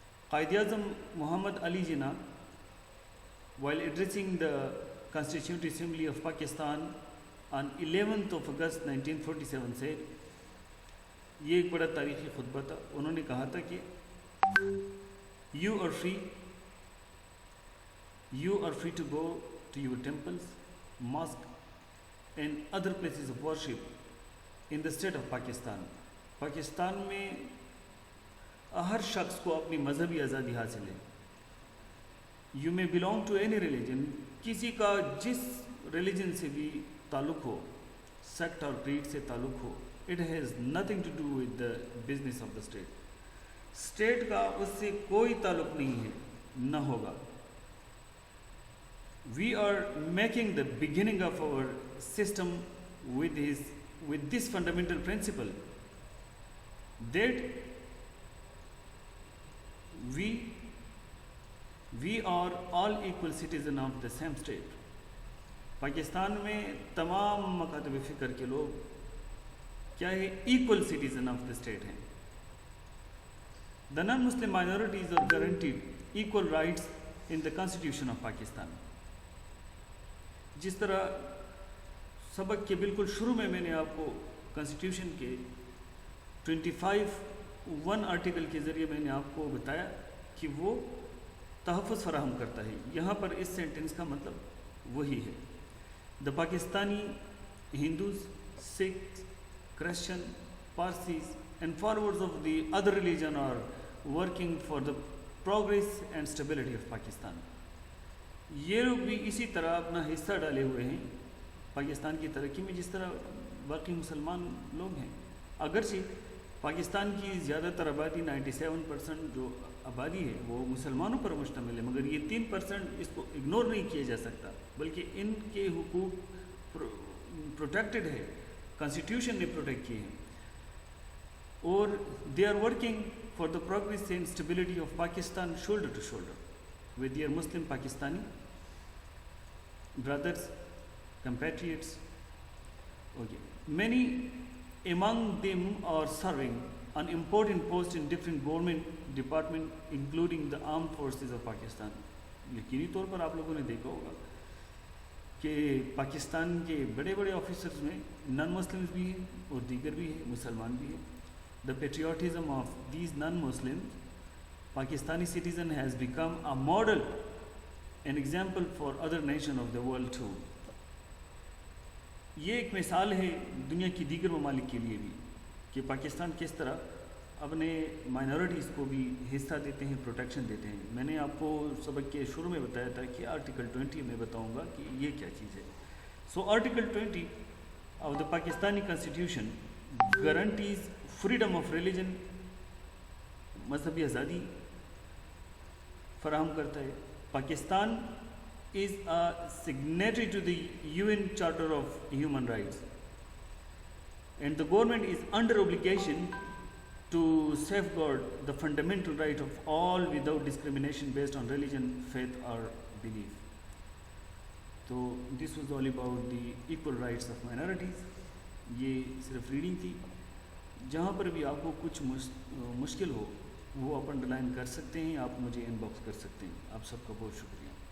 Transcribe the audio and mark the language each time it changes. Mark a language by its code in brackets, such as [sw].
[en] Quaid Azam Muhammad Ali Jinnah while addressing the Constituent Assembly of Pakistan on 11th of August 1947 said، [ur] یہ ایک بڑا تاریخی خطبہ تھا. انہوں نے کہا تھا کہ [en] You are free to go to your temples, mosques and other places of worship in the state of Pakistan. [ur] Pakistan میں ہر شخص کو اپنی مذہبی آزادی حاصل ہے. [en] You may belong to any religion. [ur] کسی کا جس ریلیجن سے بھی تعلق ہو، سیکٹ اور کریڈ سے تعلق ہو، [en] it has nothing to do with the business of the state. [ur] State کا اس سے کوئی تعلق نہیں ہے، نہ ہوگا. [en] We are making the beginning of our system with this fundamental principle that we are all equal citizens of the same state. [ur] Pakistan میں تمام مکاتب فکر کے لوگ کیا ہے؟ [en] equal citizen of the state [ur] ہیں. [en] The non-Muslim minorities are guaranteed equal rights in the Constitution of Pakistan. [ur] جس طرح سبق کے بالکل شروع میں نے آپ کو کانسٹیٹیوشن کے 25(1) آرٹیکل کے ذریعے میں نے آپ کو بتایا کہ وہ تحفظ فراہم کرتا ہے. یہاں پر اس سینٹنس کا مطلب وہی ہے. [en] The Pakistani Hindus, Sikh, Christian, Parsis and followers of the other religion are working for the progress and stability of Pakistan. [ur] یہ لوگ بھی اسی طرح اپنا حصہ ڈالے ہوئے ہیں پاکستان کی ترقی میں جس طرح باقی مسلمان لوگ ہیں. اگرچہ پاکستان کی زیادہ تر آبادی 97% جو آبادی ہے وہ مسلمانوں پر مشتمل ہے, مگر یہ 3% اس کو اگنور نہیں کیا جا سکتا, بلکہ ان کے حقوق پروٹیکٹڈ ہے, کانسٹیٹیوشن نے پروٹیکٹ کیے ہیں, اور [en] They are working for the progress and stability of Pakistan shoulder to shoulder with their Muslim Pakistani brothers, compatriots. Okay. Many among them are serving on important posts in different government departments, including the armed forces of Pakistan. [ur] یقینی طور پر آپ لوگوں نے دیکھا ہوگا کہ پاکستان کے بڑے بڑے آفیسرز میں نان مسلمز بھی ہیں اور دیگر بھی ہیں, مسلمان بھی ہیں. [en] The patriotism of these non-Muslims Pakistani citizen has become a model, an example for other nations of the world too. [ur] یہ ایک مثال ہے دنیا کی دیگر ممالک کے لیے بھی کہ پاکستان کس طرح اپنے مائنورٹیز کو بھی حصہ دیتے ہیں, پروٹیکشن دیتے ہیں. میں نے آپ کو سبق کے شروع میں بتایا تھا کہ آرٹیکل 20 میں بتاؤں گا کہ یہ کیا چیز ہے. [en] so article 20 of the Pakistani constitution guarantees freedom of religion, [ur] مذہبی آزادی فراہم کرتا ہے. [en] Pakistan is a signatory to the UN Charter of Human Rights, and the government is under obligation to safeguard the fundamental right of all without discrimination based on religion, faith or belief. So this was all about the equal rights of minorities. [ur] یہ صرف reading تھی. جہاں پر بھی آپ کو کچھ مشکل ہو وہ آپ انڈر لائن کر سکتے ہیں, آپ مجھے ان باکس کر سکتے ہیں. آپ سب کا بہت شکریہ.